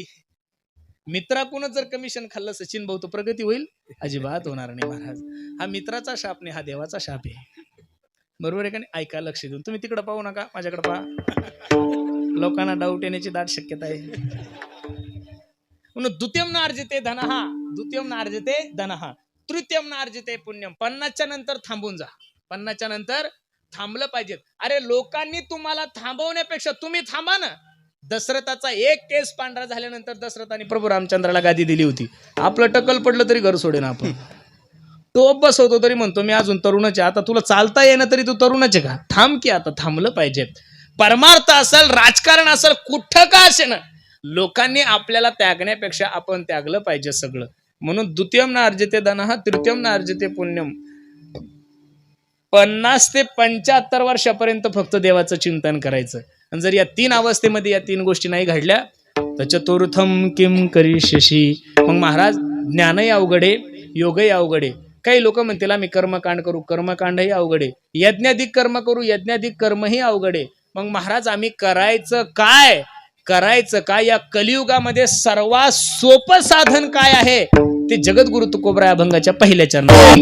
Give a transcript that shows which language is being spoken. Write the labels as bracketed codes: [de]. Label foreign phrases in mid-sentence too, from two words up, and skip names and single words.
[mr] मित्राकडूनच जर कमिशन खाल्लं सचिन भाऊ तर प्रगती होईल? अजिबात होणार नाही महाराज. हा मित्राचा शाप नाही, हा देवाचा शाप आहे, बरोबर आहे का नाही? ऐका, लक्ष देऊन. तुम्ही तिकडे पाहू नका, माझ्याकडे पहा. लोकांना डाऊट येण्याची दाट शक्यता आहे. [sa] म्हणून द्वितीयम नार्जिते धनहा, द्वितीयम नार्जिते धनहा, तृतीयम नार्जिते पुण्यम. [mr] 50च्या नंतर थांबून जा, 50च्या नंतर थांबलं पाहिजे. अरे लोकांनी तुम्हाला थांबवण्यापेक्षा तुम्ही थांबा ना. दशरथाचा एक केस पांढरा झाल्यानंतर दशरथाने प्रभू रामचंद्राला गादी दिली होती. आपलं टकल पडलं तरी घर सोडेन आपण. टोप बसवतो तरी म्हणतो मी अजून तरुणच आहे. आता तुला चालता येणं तरी तू तरुणच आहे का? थांब की आता. थांबलं पाहिजे. परमार्थ असेल, राजकारण असेल, कुठं का असे ना, लोकांनी आपल्याला त्यागण्यापेक्षा आपण त्यागलं पाहिजे सगळं. [sa] म्हणून द्वितीयम न अर्जते धनः तृतीयम न अर्जते पुण्यम. [mr] 50 ते 75 वर्षापर्यंत फक्त देवाचं चिंतन करायचं. आणि जर या 3 अवस्थेमध्ये या 3 गोष्टी नाही घडल्या तर [sa] चतुर्थम किम करिष्यसि. [mr] मग महाराज ज्ञानही अवघडे, योगही अवघडे. काही लोक म्हणतील आम्ही कर्मकांड करू, कर्मकांडही अवघडे. यज्ञाधिक कर्म करू, यज्ञाधिक कर्मही अवघडे. मग महाराज आम्ही करायचं काय? करायचं काय? या कलियुगामध्ये सर्वात सोपं साधन काय आहे ते जगद्गुरु तुकोबराय अभंगाच्या पहिल्या चरणात.